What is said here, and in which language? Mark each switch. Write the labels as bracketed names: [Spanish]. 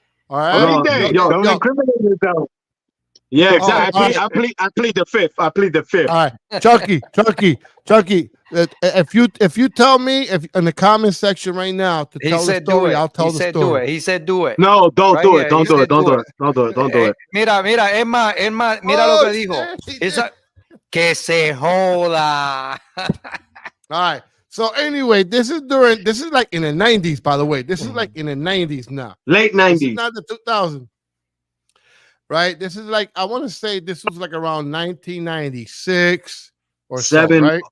[English] All right. Don't incriminate yourself. Yeah, exactly. I plead the fifth. All right, Chunky. If you tell me in the comment section right now to tell the story, I'll tell the story. He said do it. No, don't do it. Don't do it. [Spanish] Mira, es más, mira lo que dijo. Que se joda. [English] All right. So anyway, this is like in the 90s, by the way. This is like in the 90s now. Late 90s. This is not the 2000s. Right? This is like, I want to say this was like around 1996 or seven, so, right?